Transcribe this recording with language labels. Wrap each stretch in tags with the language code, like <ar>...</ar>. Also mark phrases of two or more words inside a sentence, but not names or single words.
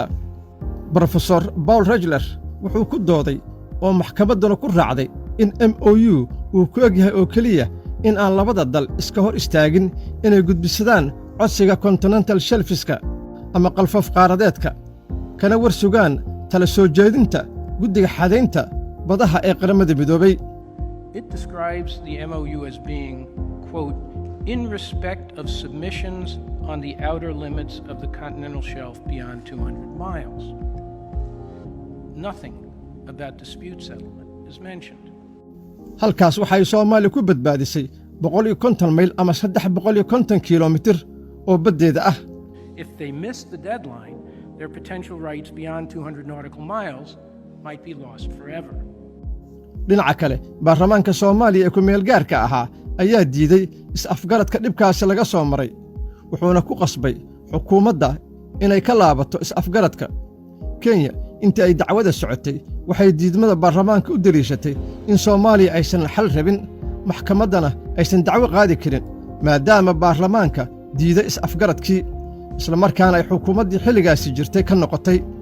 <so>Professor Paul Regler wuxuu ku dooday oo maxkamadduna ku raacday in MOU uu ku egyahay oo keliya in aan labada dal iska hor istaagin inay gudbisadaan codsiga</so> <en>continental shelfiska</en> <so>ama qalfoof qaaradeedka kana war sugaan tala soo jeedinta guddiga xadaynta badaha ee qaramada midoobay.</so> <en>It describes the MOU as being, quote, in respect of submissions on the outer limits of the continental shelf beyond 200 miles. Nothing about dispute settlement is mentioned.</en> <so>Halkaas waxay Soomaaliya ku badbaadisay 150 mayl ama 350 kiiloomitir oo baddeeda ah.</so> <en>If they miss the deadline, their potential rights beyond 200 nautical miles might be lost forever.</en> <so>Dhinaca kale, baarlamaanka Soomaaliya ee ku meel gaarka ahaa ayaa diiday is-afgaradka dhibkaasi laga soo maray, wuxuuna ku qasbay xukuumadda inay ka laabato is-afgaradka. Kenya intii ay dacwada socotay waxay diidmada baarlamaanka u daliishatay in Soomaaliya aysan xal rabin, maxkamaddana aysan dacwo qaadi karin maadaama baarlamaanka diiday is-afgaradkii isla markaana ay xukuumaddii xilligaasi jirtay ka noqotay.</so>